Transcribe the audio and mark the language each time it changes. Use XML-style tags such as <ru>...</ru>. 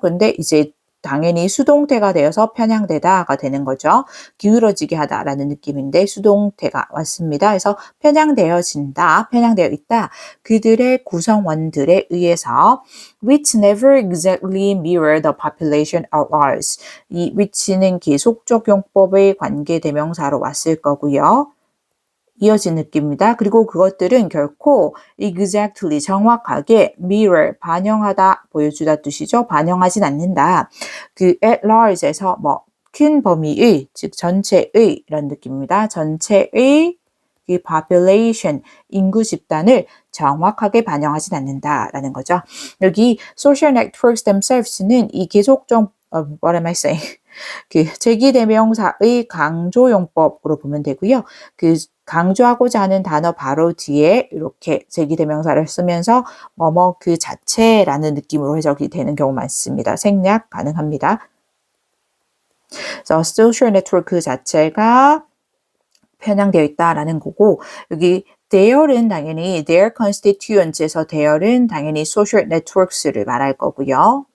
<ko>그런데 이제 당연히 수동태가 되어서 편향되다가 되는 거죠. 기울어지게 하다라는 느낌인데 수동태가 왔습니다. 그래서 편향되어진다, 편향되어 있다. 그들의 구성원들에 의해서</ko> <en>which never exactly mirror the population at large.</en> <ko>이 which는 계속적 용법의 관계대명사로 왔을 거고요. 이어진 느낌입니다. 그리고 그것들은 결코 exactly 정확하게 mirror 반영하다 보여주다 뜻이죠. 반영하진 않는다. 그 at large에서 뭐 큰 범위의 즉 전체의 이런 느낌입니다. 전체의 이 population 인구 집단을 정확하게 반영하진 않는다라는 거죠. 여기 social networks themselves는 이 계속적</ko> <en>what am I saying?</en> <ko>그 제기대명사의 강조용법으로 보면 되고요. 그 강조하고자 하는 단어 바로 뒤에 이렇게 제기대명사를 쓰면서 뭐뭐 그 자체라는 느낌으로 해석이 되는 경우 많습니다. 생략 가능합니다. 그래서 social network 그 자체가 편향되어 있다라는 거고 여기 their은 당연히 their constituents에서 their은 당연히 social networks를 말할 거고요.</ko>